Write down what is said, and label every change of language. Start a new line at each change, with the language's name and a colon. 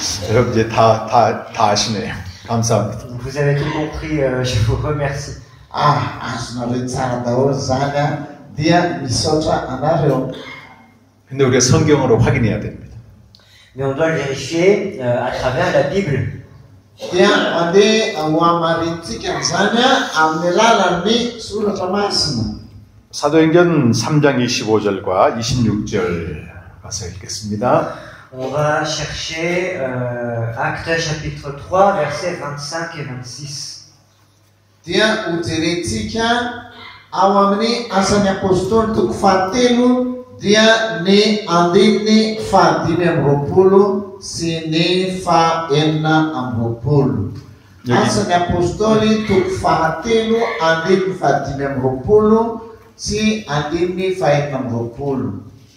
Korean: 여러분 이제 다 아시네요. 감사합니다.
French: Vous avez tout compris, je vous remercie.
Malagasy: azonareo tsara daholo zany dia misaotra anareo.
Korean: 근데 우리가 성경으로 확인해야 됩니다.
French: Mais on doit le vérifier à travers la Bible.
Malagasy: Dia mandeha ho amarintsika zany amin'ny alalan'ny soratra masina.
Korean: 사도행전 3장 25절과 26절 가서 읽겠습니다.
French: On va chercher Actes chapitre 3 versets 25 et 26.
Malagasy: Dia hojerentsika ao amin'ny asan'ny apôstôly toko fahatelo dia ny andininy fahadimy amby roapolo sy ny fahaenina amby roapolo. Asan'ny apôstôly toko fahatelo andininy fahadimy amby roapolo sy andininy fahaenina amby roapolo.